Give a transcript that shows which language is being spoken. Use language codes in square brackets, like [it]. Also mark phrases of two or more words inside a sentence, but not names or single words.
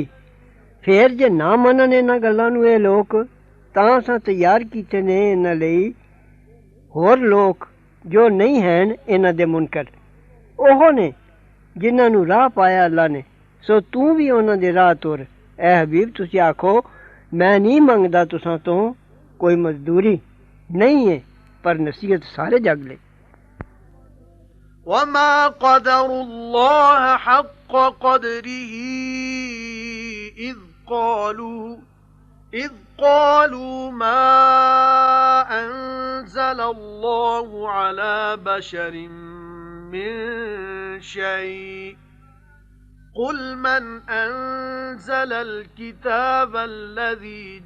[pa] ਫੇਰ ਜੇ ਨਾ ਮੰਨਣ ਇਹਨਾਂ ਗੱਲਾਂ ਨੂੰ ਇਹ ਲੋਕ, ਤਾਂ ਅਸਾਂ ਤਿਆਰ ਕੀਤੇ ਨੇ ਇਹਨਾਂ ਲਈ ਹੋਰ ਲੋਕ ਜੋ ਨਹੀਂ ਹਨ ਇਹਨਾਂ ਦੇ ਮੁਨਕਰ। ਉਹ ਨੇ ਜਿਨ੍ਹਾਂ ਨੂੰ ਰਾਹ ਪਾਇਆ ਅੱਲਾ ਨੇ, ਸੋ ਤੂੰ ਵੀ ਉਹਨਾਂ ਦੇ ਰਾਹ ਤੁਰ। ਐ ਹਬੀਬ ਤੁਸੀਂ ਆਖੋ ਮੈਂ ਨਹੀਂ ਮੰਗਦਾ ਤੁਸਾਂ ਤੋਂ ਕੋਈ ਮਜ਼ਦੂਰੀ ਨਹੀਂ ਹੈ, ਪਰ ਨਸੀਹਤ ਸਾਰੇ ਜਗ ਲਈ। [ar] وما قدر الله حق قدره إذ قالوا ما أنزل الله على بشر من شيء قل من أنزل الكتاب الذي